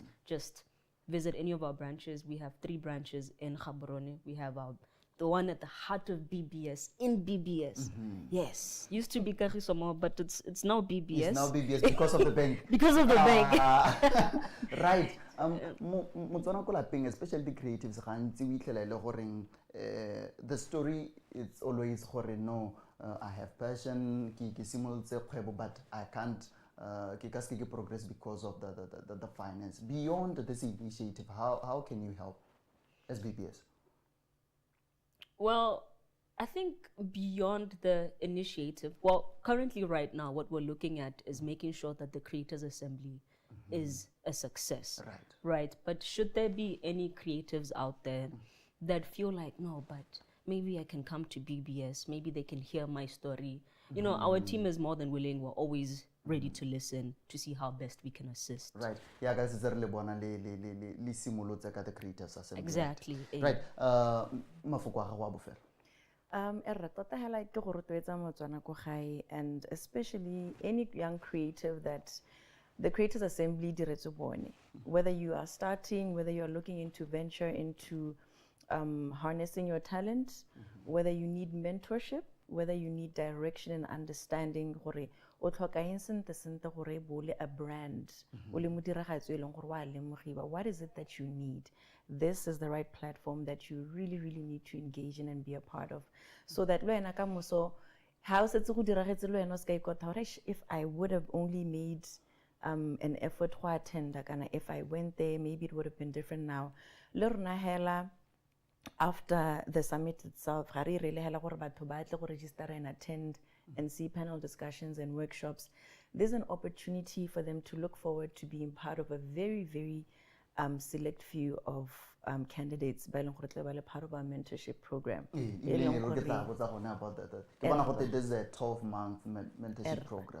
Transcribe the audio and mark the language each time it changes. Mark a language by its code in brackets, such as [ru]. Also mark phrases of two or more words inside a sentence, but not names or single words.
[en] Just visit any of our branches. We have 3 branches in Gaborone. We have the one at the heart of BBS, in BBS. Yes, used to be Kagisomo, but it's now BBS. It's now BBS because of the bank. Because of the bank. Right. [tn] Motswana ko lapeng, [en] especially the creatives, [tn] gantsi o itlhela gore [en] the story it's always gore no, I have passion, [tn] ke simolotse kgwebo, [en] but I can't ke progress because of the finance. Beyond this initiative, how can you help as BBS? Well, I think beyond the initiative, currently right now, what we're looking at is making sure that the Creators Assembly is a success. Right. But should there be any creatives out there that feel like, no, but maybe I can come to BBS, maybe they can hear my story. Our team is more than willing. We're always ready to listen to see how best we can assist. Right. Yeah, guys, it's really [tn] bona le simolotse ka [en] the Creators Assembly. Exactly. Right. [tn] Mafoko a gago a bofelo. [en] And especially any young creative that the Creators Assembly [tn] diretse bone, [en] whether you are starting, whether you are looking into venture into harnessing your talent, whether you need mentorship, whether you need direction and understanding [tn] o tlhoka eng sente gore e bo le a brand o le modiragatsi e leng gore wa lemogiwa. [en] What is it that you need? This is the right platform that you really, really need to engage in and be a part of, so that [tn] le wena ka moso ha o setse go diragetse le wena o ska ikotla gore [en] if I would have only made an effort to attend, if I went there, maybe it would have been different now. [tn] Le rona hela [en] after the summit itself, [tn] ga re [en] really [tn] hela gore batho ba tle go [en] register and attend and see panel discussions and workshops. There's an opportunity for them to look forward to being part of a very, very select few of candidates by part of our mentorship program. There's a 12-month mentorship program.